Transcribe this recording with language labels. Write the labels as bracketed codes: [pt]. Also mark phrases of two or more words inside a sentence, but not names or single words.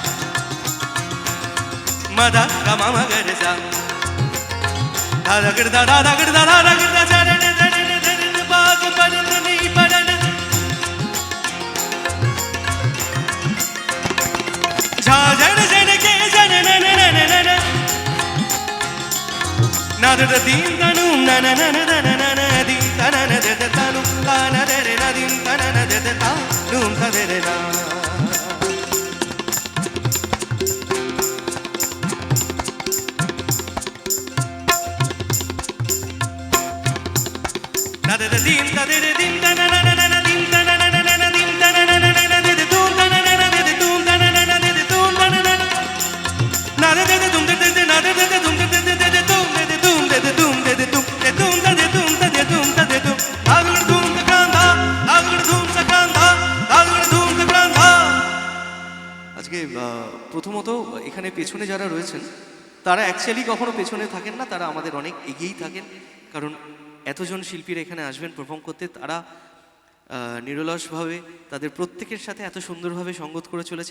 [bn] मदा कमा मगरसा दादा गिरदा दादा गिरदा दादा गिरदा चरण चरण चरण बाग पड़न नहीं पड़न झाजन जन के जन नन नन नन नद दीन तनु नन नन नन नन दीन तनन दद तनु तन दरे नदीन तनन दद तनु तदरे ना dim da de dim da na na na na dim da na na na na dim da na na na na de dum da na na na de dum da na na na de dum da na na na de de dum de de na de de dum de de de dum de dum de dum de dum de dum da de dum da de dum da de dum agul dum da kanda agul dum sa kanda agul dum da kanda। আজকে প্রথমত এখানে পেছনে যারা রয়েছেন তারা অ্যাকচুয়ালি কখনো পেছনে থাকেন না, তারা আমাদের অনেক এগিয়েই থাকেন। কারণ এতজন শিল্পীরা এখানে আসবেন পারফর্ম করতে, তারা নিরলসভাবে তাদের প্রত্যেকের সাথে এত সুন্দরভাবে সঙ্গত করে চলেছেন।